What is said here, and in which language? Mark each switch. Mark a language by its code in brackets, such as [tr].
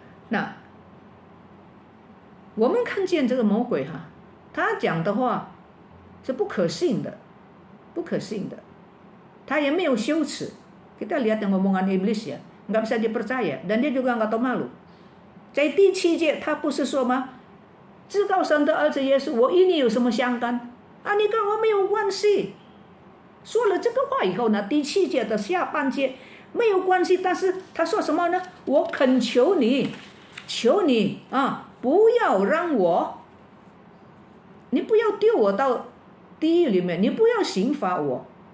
[zh] Nah，我们看见这个魔鬼哈，他讲的话是不可信的，不可信的。他也没有羞耻. [id] Kita lihat yang ngomongan iblis ya, nggak bisa dipercaya dan dia juga nggak tahu malu. [zh] 在第七节他不是说吗？至高神的儿子耶稣，我与你有什么相干？啊，你跟我没有关系。说了这个话以后呢，第七节的下半节没有关系，但是他说什么呢？我恳求你，求你啊，不要让我，你不要丢我到地狱里面，你不要刑罚我。